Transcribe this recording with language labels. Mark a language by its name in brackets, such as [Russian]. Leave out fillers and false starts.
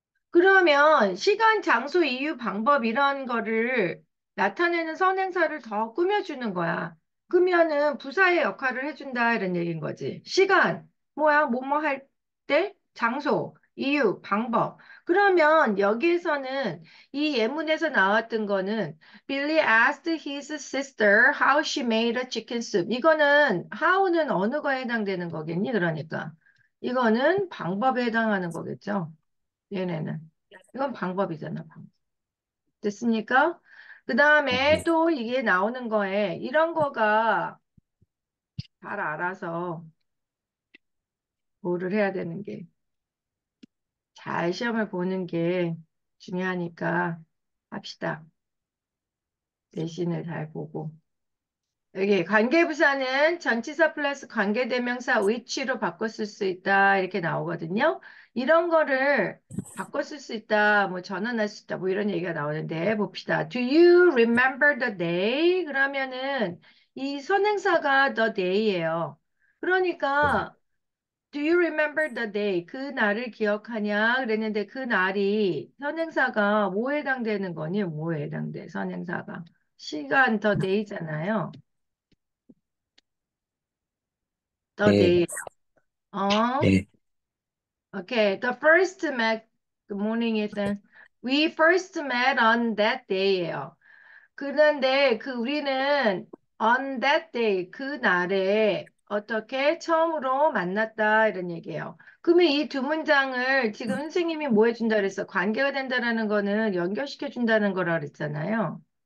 [Korean] 그러면 시간, 장소, 이유, 방법 이런 거를 나타내는 선행사를 더 꾸며주는 거야. 그러면은 부사의 역할을 해준다 이런 얘기인 거지. 시간, 뭐야? 뭐뭐 할 때, 장소, 이유, 방법. 그러면 여기에서는 이 예문에서 나왔던 거는 [English] Billy asked his sister how she made a chicken soup. [Korean] 이거는 how는 어느 거에 해당되는 거겠니? 그러니까 이거는 방법에 해당하는 거겠죠. 얘네는. 이건 방법이잖아, 방법. 됐습니까? 그 다음에 네. 또 이게 나오는 거에 이런 거가 잘 알아서 뭐를 해야 되는 게 잘 시험을 보는 게 중요하니까 합시다. 내신을 잘 보고. 여기 관계부사는 전치사 플러스 관계대명사 which로 바꿔 쓸 수 있다 이렇게 나오거든요. 이런 거를 바꿔 쓸 수 있다, 뭐 전환할 수 있다, 뭐 이런 얘기가 나오는데 봅시다. [English] Do you remember the day? [Korean] 그러면은 이 선행사가 the day예요. 그러니까 [English] Do you remember the day? [Korean] 그 날을 기억하냐? 그랬는데 그 날이 선행사가 뭐에 해당되는 거니? 뭐에 해당돼? 선행사가 시간 the day잖아요. [English] The [Korean] 네, [English] day. 어? [Korean] 네, [English] Okay. The first met. Good morning, Ethan. We first met on that day예요. [Korean] 그런데 그 우리는 on that day 그 날에 어떻게 처음으로 만났다 이런 얘기예요. 그러면 이 두 문장을 지금 선생님이 뭐 해준다 그랬어? 관계가 된다라는 거는 연결시켜 준다는 거라 그랬잖아요.